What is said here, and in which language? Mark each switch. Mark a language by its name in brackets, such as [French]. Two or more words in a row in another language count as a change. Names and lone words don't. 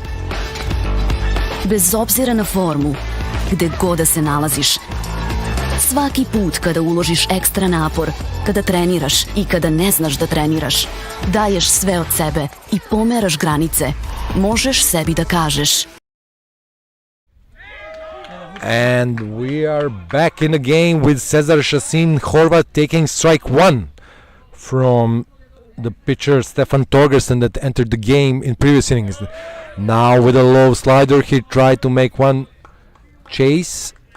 [Serbian] Bez obzira na formu, gde god da se nalaziš. Svaki put kada uložiš ekstra napor, kada treniraš i kada ne znaš da treniraš, daješ sve od sebe i pomeraš granice, možeš sebi da kažeš [English] And we are back in the game with Cesar Šasin, Horvat, taking strike one from the pitcher Stefan Torgersen that entered the game in previous innings. Now with a low slider, he tried to make one chase.